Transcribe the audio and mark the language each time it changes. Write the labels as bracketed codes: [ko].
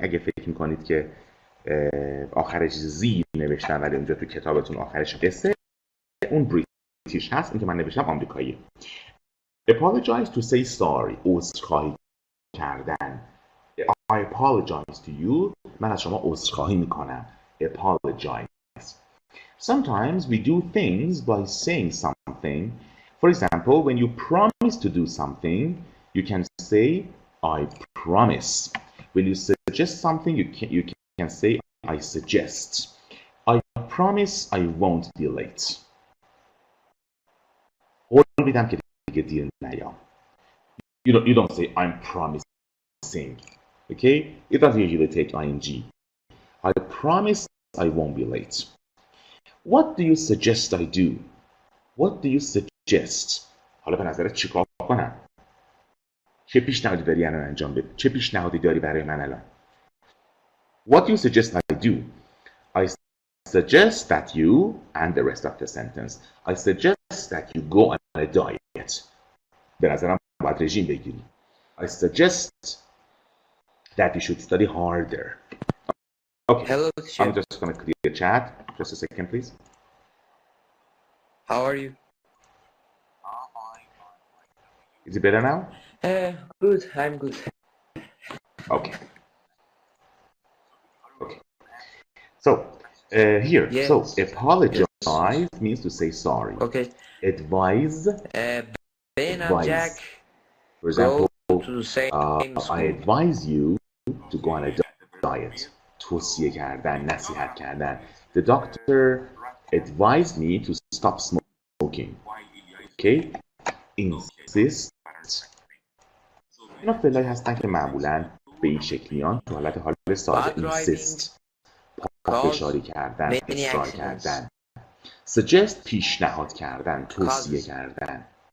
[fa] اگه فکر میکنید که آخرش زی نوشتن ولی اونجا تو کتابتون آخرش قصه، اون بریتیش هست. این که من نوشتم آمریکایی. [en] Apologize to say sorry. [fa] عذرخواهی کردن. [en] I apologize to you. [fa] من از شما عذرخواهی میکنم. [en] Apologize. Sometimes we do things by saying something. For example, when you promise to do something, you can say, I promise. When you suggest something, you can say, I suggest. I promise I won't be late. [fa] قول میدم که دیگه دیر نیام. [en] You don't say, I'm promising. Okay? It doesn't usually take ing. I promise I won't be late. What do you suggest I do? What do you suggest? [fa] حالا به نظرت چیکار کنم؟ چه پیشنهادی داری الان انجام بدی؟ چه پیشنهادی داری برای من الان؟ [en] What do you suggest I do? I suggest that you, and the rest of the sentence. I suggest that you go on a diet. [fa] به نظرم باید رژیم بگیری. [en] I suggest that you should study harder. Okay. Hello, Chef. I'm just going to clear chat. Just a second, please. How are you? Is it better now? Good. I'm good. Okay. Okay. So, here. Yes. So, apologize means to say sorry. Okay. Advise. Ben and Advise. Jack For example, go to the same school. I advise you to go on a diet. [fa] توصیه کردن، نصیحت کردن. [en] The doctor advised me to stop smoking. Okay? Insist. [fa] اینا فعلایی هستن که معمولاً به این شکل میان تو حالت حال ساده. [en] Insist. [fa] پافشاری کردن، اصرار کردن. Suggest پیشنهاد کردن، توصیه کردن.